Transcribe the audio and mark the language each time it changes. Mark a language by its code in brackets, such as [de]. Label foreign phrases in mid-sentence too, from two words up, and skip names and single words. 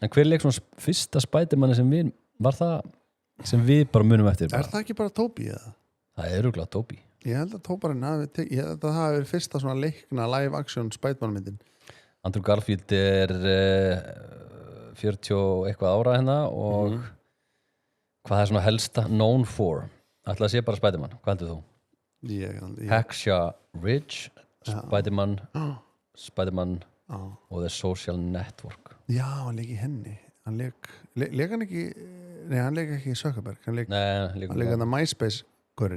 [is] En hver leik svona fyrsta Spiderman sem við var það sem við bara munum eftir bara? Er það ekki bara Tobey eða? Það er örugglega Tobey Ég held að Tomarinn ég held að það hafi verið fyrsta svona leikna [en] live action [is] Spiderman myndin Andrew Garfield er 40 og eitthvað ára hérna og hvað er svona helsta [en] known for? [is] Ætla að sé bara Spiderman, hvað heldur þú? Hacksaw Ridge Spiderman og The Social Network Já, hann leik í henni hann leik hann ekki nei, hann leik ekki í Zuckerberg hann leik hann að MySpace -kurinn.